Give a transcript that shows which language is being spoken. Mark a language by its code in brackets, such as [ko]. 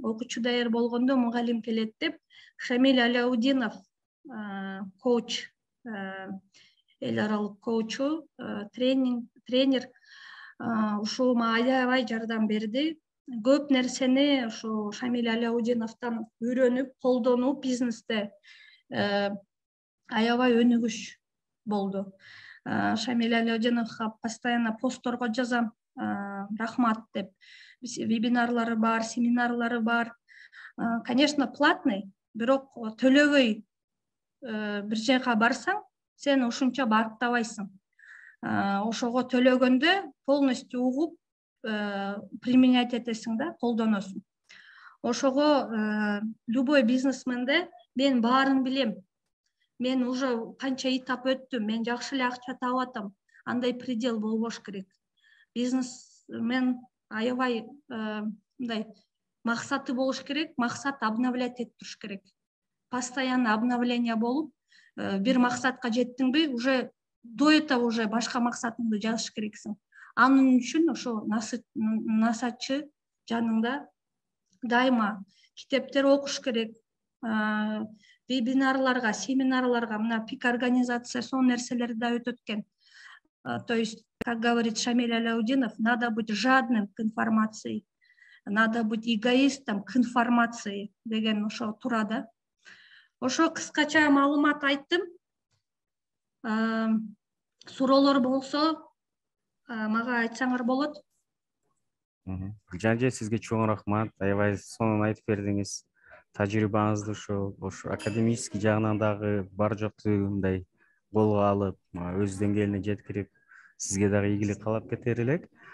[ky] Окуучу даяр болгондо мугалим келет деп, Шамиль Аляудинов коуч, эл аралык коучу, тренер, ушул мага аябай жардам берди. Көп нерсени ушу Шамиль Аляудиновдон үйрөнүп, колдонуп, бизнесте аябай өнүгүш болду. Шамиль Аляудиновго постоянно постторго жазам, рахмат деп. Вебинарлары бар, семинарлары бар. Конечно, платный, бирок төлөбөй бир жайга барсаң, сен ушунча барктабайсың. Ошого төлөгөндө полностью угуп, применять этесиң да, колдоносуң. Ошого любой бизнесменде мен баарын билем. Мен уже канча этап өттүм, мен жакшы эле акча таап атам. Андай предел болбош керек. Бизнесмен аябай мындай максаты болуш керек, максат обновлять этип туруш керек. Постоянно обновление болуп, бир максатка жеттиңби, [ru] уже до этого уже [ky] башка максатыңды жазыш керексиң. Анын үчүн ошо насатчы жаныңда дайыма китептер окуш керек. Вебинарларга, семинарларга, мына пик организация сонун нерселерди да өтөт экен. [ru] То есть, как говорит Шамиль Аляудинов, надо быть жадным к информации, надо быть эгоистом к информации [ky] деген ошо тура да. Ошо кыскача маалымат айттым. Суроолор болсо мага айтсаңар болот. Жан-жай сизге чоң рахмат. Аябай сонун айтып бердиңиз. Тажрыйбаңызды ошо академический жагынан дагы бар жокту мындай колго алып, өз деңгээлине жеткирип, сизге дагы ийгилик каалап кетер элек.